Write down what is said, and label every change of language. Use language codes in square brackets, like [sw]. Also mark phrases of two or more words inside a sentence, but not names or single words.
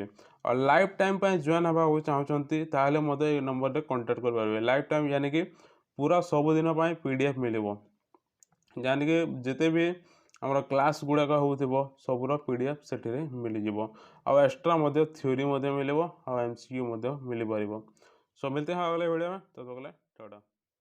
[or] ଆଉ [en] life time [or] ପାଇଁ ଜଏନ୍ ହେବାକୁ ଚାହୁଁଛନ୍ତି ତାହେଲେ ମୋତେ ଏ ନମ୍ବରରେ କଣ୍ଟାକ୍ଟ କରିପାରିବେ। [en] life time [or] यानी ପୁରା ସବୁଦିନ ପାଇଁ PDF ମିଳିବ, यानी ଯେତେ ବି ଆମର କ୍ଲାସ୍ ଗୁଡ଼ାକ ହେଉଥିବ ସବୁର PDF ସେଠିରେ ମିଳିଯିବ। ଆଉ ଏକ୍ସଟ୍ରା ମଧ୍ୟ ଥିଓରି ମଧ୍ୟ ମିଳିବ, ଆଉ MCQ ମଧ୍ୟ ମିଳିପାରିବ। [hi] सो मिलते हैं अगले वीडियो में, तब तक के लिए टाटा।